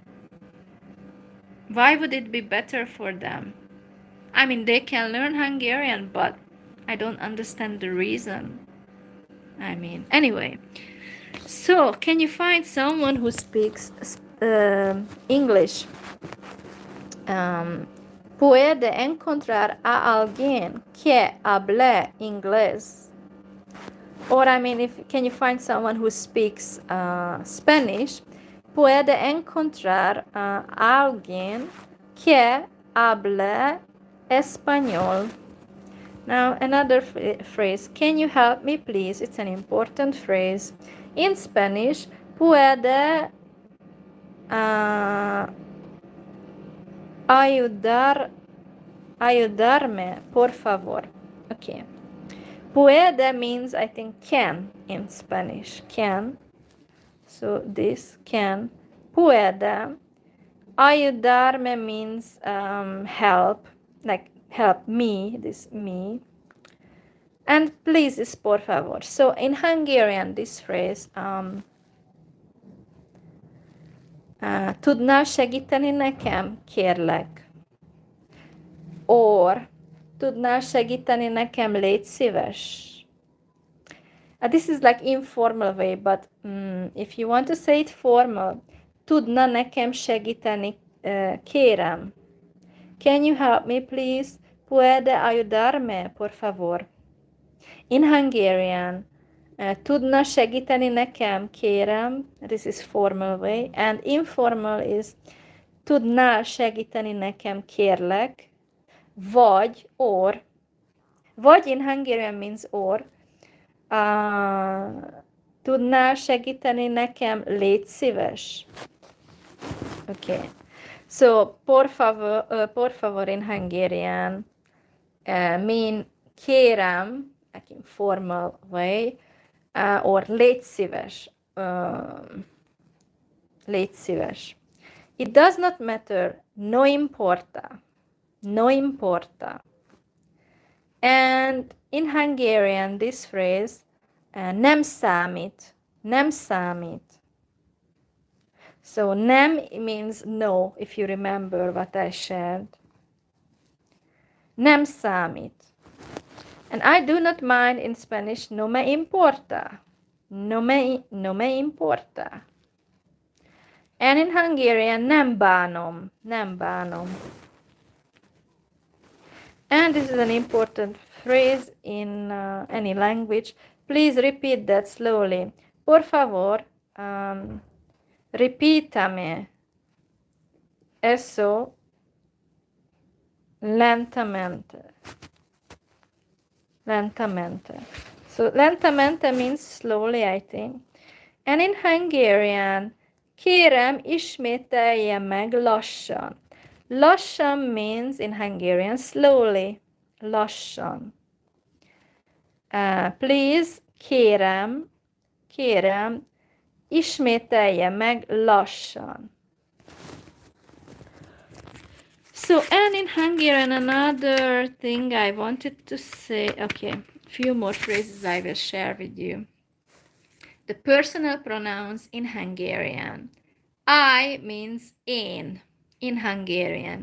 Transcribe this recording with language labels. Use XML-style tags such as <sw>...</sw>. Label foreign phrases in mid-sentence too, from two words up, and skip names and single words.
<en>Why would it be better for them? I mean, they can learn Hungarian, but I don't understand the reason. I mean, anyway. So, can you find someone who speaks English?</en> <es>Puede encontrar a alguien que hable inglés.</es> <en>Or, I mean, can you find someone who speaks Spanish?</en> <es>Puede encontrar a alguien que hable español.</es> <en>Now, another phrase. Can you help me, please? It's an important phrase. In Spanish,</en> <es>puede ayudarme, por favor. Okay.</es> <en>Puede means, I think, can in Spanish. Can. So this can. Puede. Ayudarme means help. Like help me. This me. And please is</en> <es>por favor.</es> <en>So in Hungarian, this phrase,</en> <hu>tudnál segíteni nekem, kérlek? Or, tudnál segíteni nekem, légy szíves?</hu> <en>This is like informal way, but if you want to say it formal,</en> <hu>tudna nekem segíteni, kérem?</hu> <en>Can you help me, please?</en> <es>Puede ayudarme, por favor?</es> <en>In Hungarian,</en> <hu>tudna segíteni nekem, kérem?</hu> <en>This is formal way. And informal is</en> <hu>tudnál segíteni nekem, kérlek?</hu> <en>Vagy, or. Vagy in Hungarian means or.</en> <hu>Tudnál segíteni nekem, légy szíves?</hu> <en>Okay. So,</en> <es>por favor</es> <en>in Hungarian mean kérem, like in formal way, or</en> <hu>légy szíves. Légy szíves.</hu> <en>It does not matter.</en> <es>No importa. No importa.</es> <en>And in Hungarian, this phrase,</en> <hu>nem számít. Nem számít.</hu> <en>So, nem means no, if you remember what I shared.</en> <hu>Nem számít.</hu> <en>And I do not mind in Spanish,</en> <es>no me importa. No me importa.</es> <en>And in Hungarian,</en> <hu>nem bánom. Nem bánom.</hu> <en>And this is an important phrase in any language. Please repeat that slowly.</en> <es>Por favor, repítame. Eso lentamente.</es> <en>Lentamente. So lentamente means slowly, I think. And in Hungarian,</en> <hu>kérem, ismételje meg lassan.</hu> <en>Lassan means in Hungarian slowly. Lassan.</en> <hu>Please, kérem, ismételje meg lassan.</hu> <en>So, and in Hungarian, another thing I wanted to say, okay, few more phrases I will share with you. The personal pronouns in Hungarian. I means in Hungarian.</en>